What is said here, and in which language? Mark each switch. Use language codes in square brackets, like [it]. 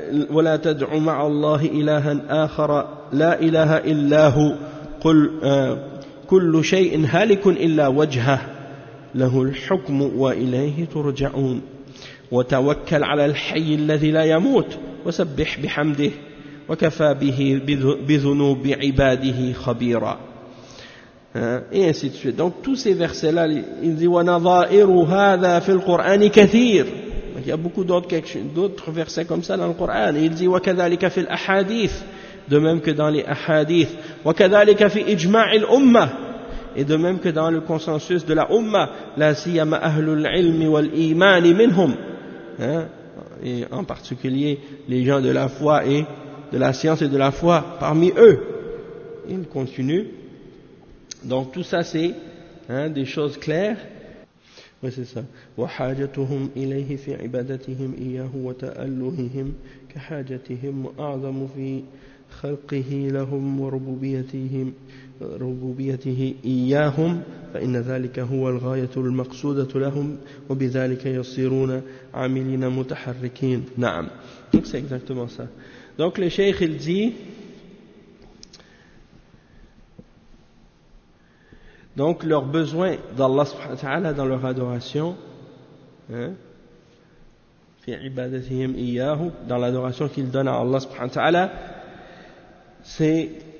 [ar] ولا تدع مع الله إلها آخر لا إله إلا هو قل كل شيء هالك إلا وجهه له الحكم وإليه ترجعون وتوكل على الحي الذي لا يموت وسبح بحمده وكفى به بذنوب عباده خبيرا. [fr] Et ainsi de suite. Donc tous ces versets-là, il dit [ar] ونظائر هذا في القرآن كثير. [fr] Il y a beaucoup d'autres versets comme ça dans le Coran. Il dit [ar] وَكَذَلِكَ فِي الْأَحَادِيثِ. [fr] De même que dans les ahadith. [ar] وَكَذَلِكَ فِي إِجْمَعِ الْأُمَّةِ. [fr] et de même que dans le consensus de la Ummah, [ar] la siyama ahlul ilmi wal imani minhum, [fr] hein, et en particulier les gens de la foi et de la science et de la foi parmi eux. Il continue. Donc tout ça c'est, hein, des choses claires. Oui, c'est ça. [ar] وحاجتهم إليه في عبادتهم إياه وتألههم كحاجتهم أعظم في خلقه لهم وربوبيتهم ربوبيته إياهم فإن ذلك هو الغاية المقصودة لهم وبذلك يصيرون عاملين متحركين. نعم. [fr] Donc c'est exactement ça. Donc le cheikh il dit, donc leur besoin d'Allah subhanahu wa ta'ala dans leur adoration, hein, [ar] في عبادتهم إياه, [fr] dans l'adoration qu'ils donnent à Allah subhanahu wa ta'ala, c'est